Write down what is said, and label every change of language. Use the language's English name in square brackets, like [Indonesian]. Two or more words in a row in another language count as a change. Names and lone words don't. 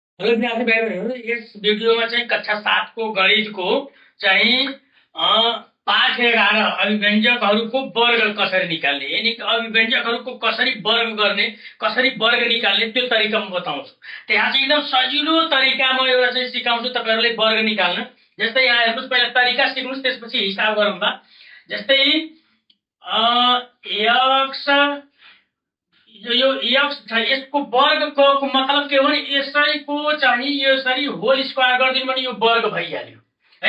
[Hindi] हेलो विद्यार्थी भाई बहनों, इस वीडियो में [Nepali] चाहिए कक्षा 7 को गणित को चाहिए पाठ 11 अभिव्यंजकहरूको वर्ग कसरी निकाल्ने, यानी कि अभिव्यंजकहरूको कसरी वर्ग गर्ने, कसरी वर्ग निकाल्ने त्यो तरिका म बताउँछु। त्यहाँ चाहिँ एकदम सजिलो तरिकामा एउटा चाहिँ सिकाउँछु तपाईहरुले वर्ग निकाल्न। जस्तै यहाँ हेर्नुस्, पहिला तरिका सिक्नुस्, त्यसपछि हिसाब गरौँला। जस्तै x यो x छ, यसको वर्गको मतलब के हो भने यसैको चाहिँ यसरी [English] whole square [Nepali] गरिदिनु भने यो वर्ग भइहाल्यो है।